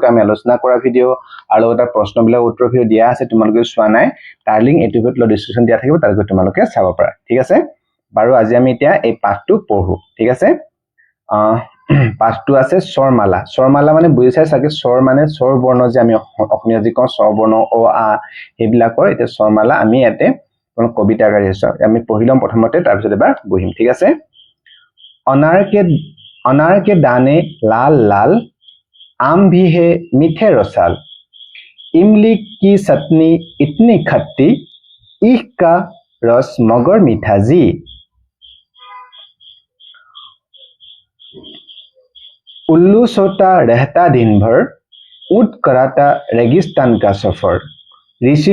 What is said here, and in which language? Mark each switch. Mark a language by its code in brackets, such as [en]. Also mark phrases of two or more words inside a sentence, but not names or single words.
[as] আমি আলোচনা কৰা ভিডিঅ আৰু এটা প্ৰশ্নবিলাক উত্তৰ ভিডিঅ দিয়া আছে তোমালোকে চোৱা নাই তাৰ লিংক এটো ভিডিঅত ডিসক্ৰিপচন দিয়া থাকিব তাৰ গৈ তোমালোকে চাব পাৰা ঠিক আছে বাৰু আজি আমি এতিয়া এই পাঠটো পঢ়ো ঠিক আছে পাঠটো আছে স্বৰমালা মানে বুজিছাই সাকে স্বৰ মানে স্বৰ বৰ্ণ যে আমি অসমীয়া যি কওঁ স্বৰ বৰ্ণ অ আ এইবিলাকৰ এটা স্বৰমালা আমি ইয়াতে কবিতা গাই আছো আমি পঢ়িলাম প্ৰথমতে তাৰ পিছত এবাৰ বহিম ঠিক আছে [hi] अनार के दाने लाल लाल आम भी है मीठे रसाल इमली की चटनी इतनी खट्टी ईख का रस मगर मीठा जी उल्लू सोता रहता दिन भर ऊंट कराता रेगिस्तान का सफर ऋषि